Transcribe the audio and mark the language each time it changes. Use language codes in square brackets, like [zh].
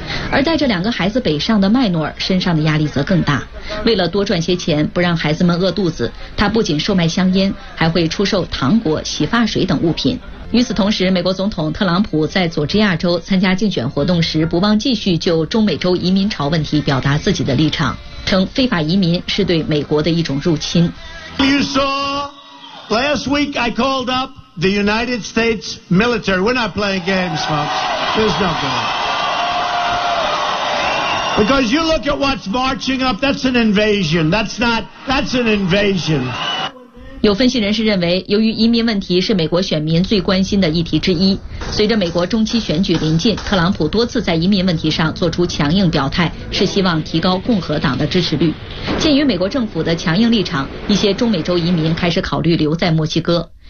[zh] 而带着两个孩子北上的麦诺尔身上的压力则更大，为了多赚些钱不让孩子们饿肚子，他不仅售卖香烟，还会出售糖果、洗发水等物品。与此同时，美国总统特朗普在佐治亚州参加竞选活动时，不忘继续就中美洲移民潮问题表达自己的立场，称非法移民是对美国的一种入侵。 [en] You saw last week I called up the United States military. We're not playing games, folks. There's no game. Because you look at what's marching up, that's an invasion. That's an invasion. [zh] 有分析人士认为，由于移民问题是美国选民最关心的议题之一，随着美国中期选举临近，特朗普多次在移民问题上做出强硬表态，是希望提高共和党的支持率。鉴于美国政府的强硬立场，一些中美洲移民开始考虑留在墨西哥。